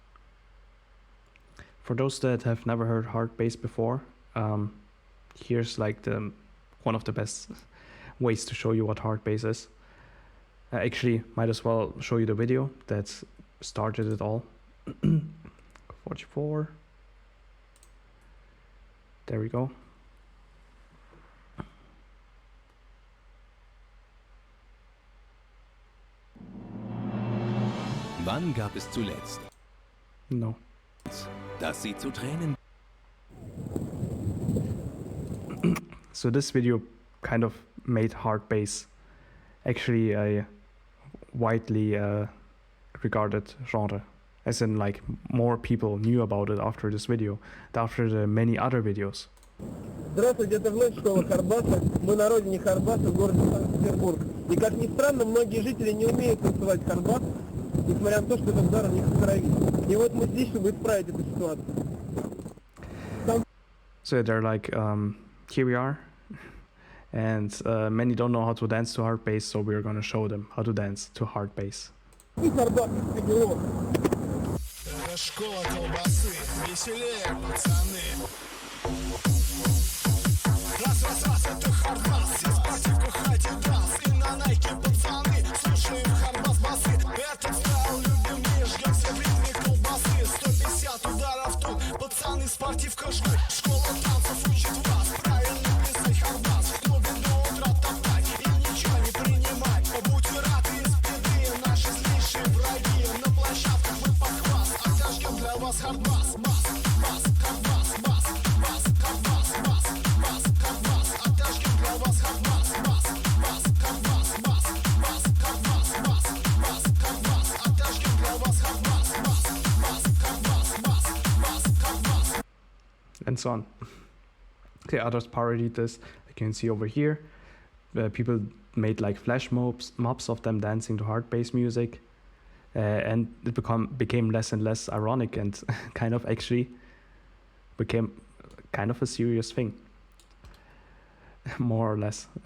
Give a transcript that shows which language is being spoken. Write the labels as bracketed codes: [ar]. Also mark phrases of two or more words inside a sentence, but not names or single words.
[en] For those that have never heard hard bass before, here's like one of the best ways to show you what hard bass is. Actually, might as well show you the video that started it all. 44. There we go. [de] Wann gab es zuletzt, [en] No. [de] dass Sie zu Tränen... [en] So this video kind of made hard bass actually a widely regarded genre, as in like more people knew about it after this video than after the many other videos. [ru] Здравствуйте, это вновь школа Хардбаса. Мы на родине Хардбаса в городе Санкт-Петербург. И как ни странно, многие жители не умеют танцевать Хардбас, несмотря на то, что этот удар у них в крови. И вот мы здесь, чтобы исправить эту ситуацию. So they're like, here we are, and many don't know how to dance to hard bass, so we're gonna show them how to dance to hard bass. И Хардбас из региона. Это школа колбасы, веселее, пацаны. Раз, это хардбас, все спортивку хай-дидас. И на найке, пацаны, слушаем хардбас-басы. Этот стайл любим мы, жгем все в ритме колбасы. 150 ударов тут, пацаны, спортивка жгут. Школа танцев учит вас, правильно писать хардбас. В клубе до утра топтать и ничего не принимать. Будь рад из беды, наши злейшие враги. На площадках мы под хваст, отожгем для вас хардбас. Бас, бас, хардбас, бас, бас, хардбас, бас, бас, хардбас. Отожгем для вас хардбас. Бас, бас, хардбас, бас, бас, хардбас, бас, бас, хардбас. Отожгем для вас хардбас. Бас, бас, хардбас, бас, бас, хардбас. [en] And so on. Okay, others parodied this. You can see over here, people made like flash mobs of them dancing to hard bass music, and it became less and less ironic and kind of actually became kind of a serious thing, more or less.